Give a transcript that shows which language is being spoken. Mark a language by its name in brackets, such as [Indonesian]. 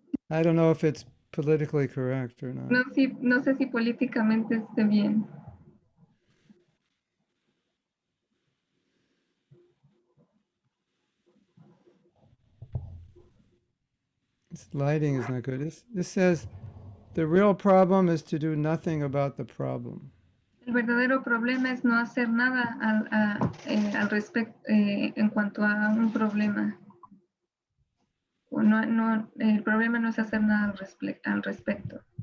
[English] I don't know if it's politically correct or not. [Spanish] No sé si políticamente esté bien. [English] This lighting is not good. This says the real problem is to do nothing about the problem. [Spanish] El verdadero problema es no hacer nada al respecto en cuanto a un problema. O el problema no es hacer nada al respecto.